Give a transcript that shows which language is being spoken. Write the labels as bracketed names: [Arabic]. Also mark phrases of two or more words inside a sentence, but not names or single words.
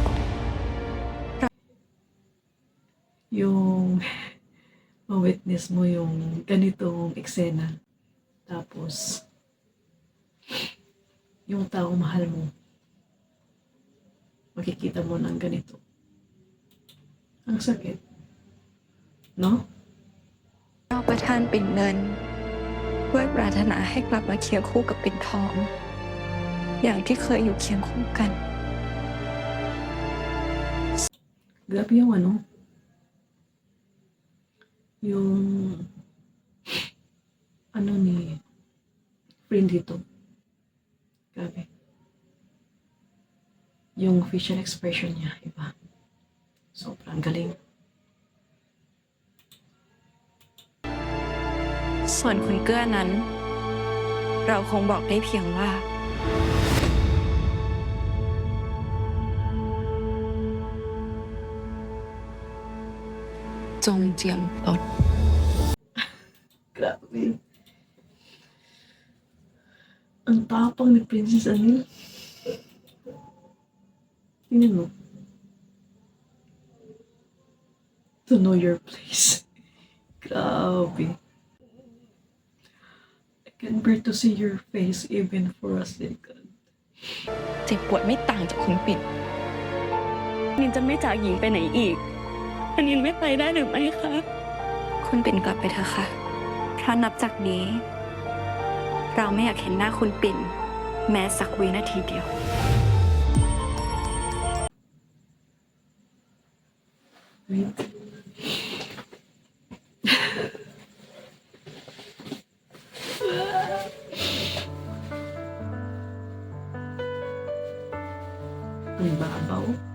[Filipino] Yung ma-witness mo yung ganitong eksena. Tapos, yung taong mahal mo, makikita mo ng ganito. Ang sakit. No? [Thai] เราประทานปิ่นเงินด้วยปรารถนาให้กลับมาเคียงคู่กับปิ่นทอง อย่างที่เคยอยู่เคียงคู่กัน [Filipino] Grabe yung ano, yung ano ni friend dito. Grabe. Yung [English] facial expression [Filipino] niya, iba. Sobrang galing. [Thai] ส่วนคุณเกื้อนั้น เราคงบอกได้เพียงว่า จงเจียมตน [Filipino] Grabe. Ang tapang ni Princess Anil. Tingnan mo. [English] To know your place. [Filipino] Grabe. [English] I can bear to see your face even for a second. [Thai] เจ็บปวดไม่ต่างจากคุณปิ่นนินจะไม่จากหญิงไปไหนอีกอันนินไม่ไปได้หรือไม่คะ คุณปิ่นกลับไปเถอะค่ะเพราะนับจากนี้ เราไม่อยากเห็นหน้าคุณปิ่น แม้สักวินาทีเดียว [Filipino] Wait. Ang babaw.